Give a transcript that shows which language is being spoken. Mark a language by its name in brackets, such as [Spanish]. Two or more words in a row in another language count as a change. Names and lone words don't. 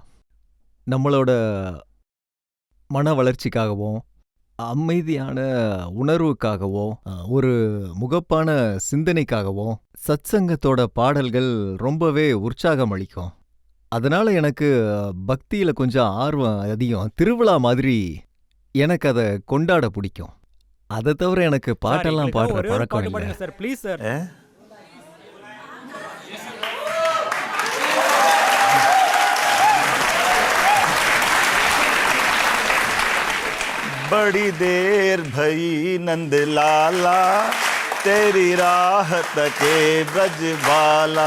[Tamil] நம்மளோட மன வளர்ச்சிக்காகவும், அமைதியான உணர்வுக்காகவும், ஒரு முகப்பான சிந்தனைக்காகவும், சத்சங்கத்தோட பாடல்கள் ரொம்பவே உற்சாகம் அளிக்கும். அதனால எனக்கு பக்தியில கொஞ்சம் ஆர்வம் அதிகம். திருவிழா மாதிரி எனக்கு அத கொண்டாட பிடிக்கும். அதை தவிர எனக்கு சார், பாட்டெல்லாம் எங்களுக்காக பாடுற ஒரே ஒரு பழக்கம் பாட்டு இல்ல. பாடுங்க சார், ப்ளீஸ் சார். [Hindi] हैं? बड़ी देर भई नंद लाला, तेरी राह तके ब्रज बाला।